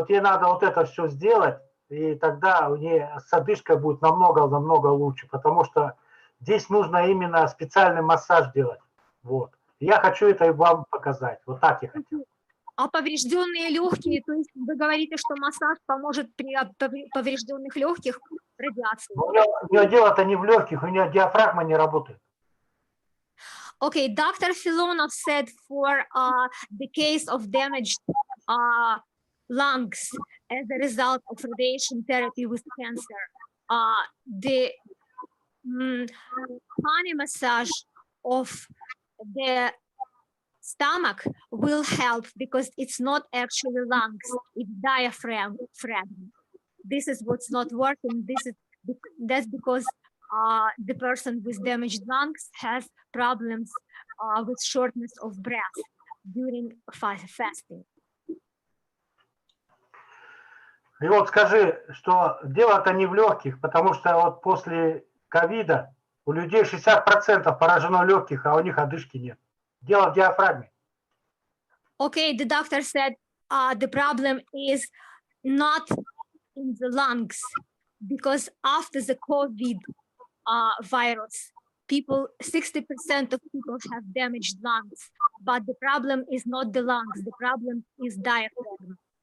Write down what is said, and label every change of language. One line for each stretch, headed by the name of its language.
Russian: Вот ей надо вот это все сделать, и тогда у нее с одышкой будет намного лучше, потому что здесь нужно именно специальный массаж делать. Вот. Я хочу это и вам показать. Вот так я хотел. А поврежденные легкие, то есть вы говорите, что массаж поможет при поврежденных легких радиации? У нее дело-то не в легких, у нее диафрагма не работает.
English: Okay, Dr. Filonov said for the case of damaged lungs as a result of radiation therapy with cancer, the honey massage of the stomach will help because it's not actually lungs, it's diaphragm. This is what's not working. That's because the person with damaged lungs has problems with shortness of breath during fasting.
Russian: И вот скажи, что дело-то не в легких, потому что вот после ковида у людей 60% поражено легких, а у них одышки нет. Дело в диафрагме.
English: Okay, the doctor said the problem is not in the lungs because after the COVID virus, 60% of people have damaged lungs, but the problem is not the lungs, the problem is diaphragm.